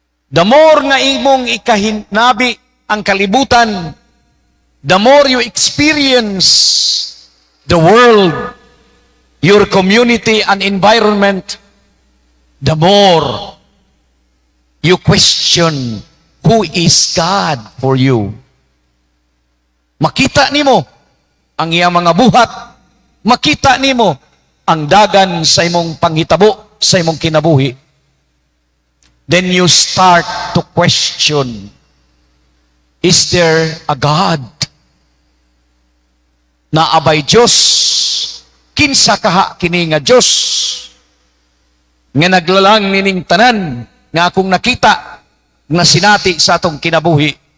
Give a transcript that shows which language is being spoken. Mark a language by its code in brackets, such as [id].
[en] The more [ceb] nga imong ikahinabi ang kalibutan, [en] the more you experience the world, your community and environment, the more you question who is God for you. [ceb] Makita nimo ang iyang mga buhat, makita nimo ang dagan sa imong panghitabo, sa imong kinabuhi. [en] Then you start to question, is there a God? [ceb] Na abay Diyos, kinsa kaha kini nga Diyos, nga naglalang nining tanan, nga akong nakita, na sinati sa atong kinabuhi.